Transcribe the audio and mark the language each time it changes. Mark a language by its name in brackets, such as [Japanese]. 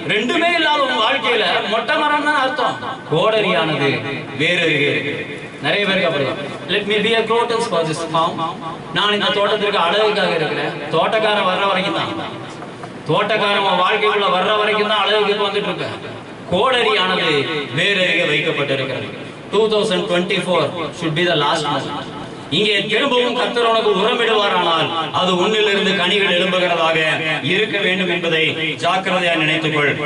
[Tamil] ரெண்டுமே இல்லாத உங்க வாழ்க்கையில மொட்டை மரம் தான் அர்த்தம். கோடரியானது வேறு நிறைய பேருக்கு அப்படிதான். [English] Let me be a crotons for this farm. [Tamil] நான் இந்த தோட்டத்திற்கு அழகுக்காக இருக்கிறேன். தோட்டக்காரன் வர்ற வரைக்கும் தான், தோட்டக்காரன் வாழ்க்கைக்குள்ள வர்ற வரைக்கும் தான் அழகுக்கு வந்துட்டு இருக்க. கோடரியானது வேறு வைக்கப்பட்டிருக்கிறது. [English] 2024 should be the last month. [Tamil] இங்கே திரும்பவும் கர்த்தர் உனக்கு உரமிடுவாரானால் அது உன்னிலிருந்து கனிகள் எழும்புகிறதாக இருக்க வேண்டும் என்பதை ஜாக்கிரதையாக நினைத்துக்கொள்.